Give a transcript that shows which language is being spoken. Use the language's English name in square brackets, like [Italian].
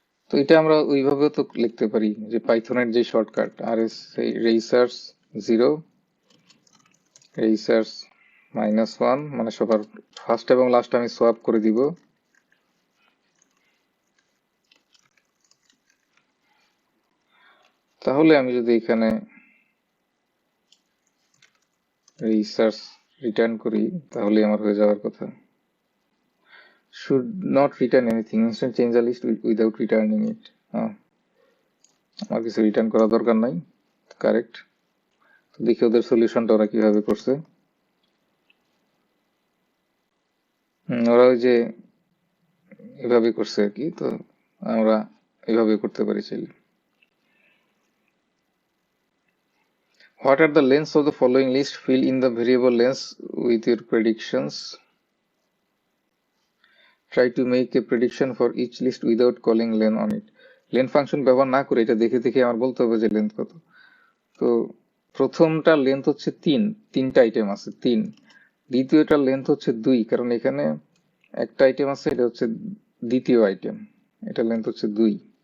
[Bangla] তো এটা আমরা ওইভাবেও তো লিখতে পারি যে পাইথনের যে শর্টকাট rs রিসার্চ 0 রিসার্চ -1, মানে সবার ফার্স্ট এবং লাস্ট আমি সোয়াপ করে দিব। তাহলে আমি যদি এখানে রিসার্চ রিটার্ন করি তাহলে আমার হয়ে যাওয়ার কথা। [English] should not return anything, instead change the list without returning it. [Bangla] আমার কিছু রিটার্ন করার দরকার নাই, কারেক্ট। তো দেখি ওদের সলিউশনটা ওরা কিভাবে করছে। ওরা ওই যে এভাবে করছে আর কি, তো আমরা এভাবে করতে পারি চাইলে। [English] What are the lengths of the following list? Fill in the variable lengths with your predictions. Try to make a prediction for each list without calling len on it. [Bangla] len function ব্যবহার না করে এটা দেখে দেখে আমার বলতে হবে যে লেন্থ কত। তো প্রথমটার লেন্থ হচ্ছে 3, 3টা আইটেম আছে 3। দ্বিতীয়টার লেন্থ হচ্ছে 2, কারণ এখানে একটা আইটেম আছে, এটা হচ্ছে দ্বিতীয় আইটেম, এটা লেন্থ হচ্ছে 2।